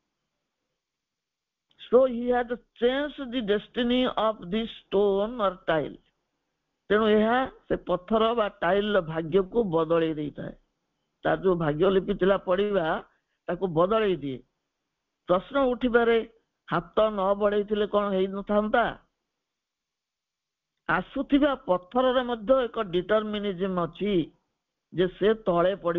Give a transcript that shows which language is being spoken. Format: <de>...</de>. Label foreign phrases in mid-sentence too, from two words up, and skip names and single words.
<en>So he had changed the destiny of this stone or tile.</en> <or>ତେଣୁ ଏହା ସେ ପଥର ବା ଟାଇଲର ଭାଗ୍ୟକୁ ବଦଳେଇ ଦେଇଥାଏ. ତାର ଯୋଉ ଭାଗ୍ୟ ଲିପି ଥିଲା ପଡିବା ତାକୁ ବଦଳେଇ ଦିଏ. ପ୍ରଶ୍ନ ଉଠିପାରେ ହାତ ନ ବଢେଇଥିଲେ କଣ ହେଇନଥାନ୍ତା? ଆସୁଥିବା ପଥରରେ ମଧ୍ୟ ଏକ ଡିଟରମିନିଜିମ ଅଛି ଯେ ସେ ତଳେ ପଡିବ.</or>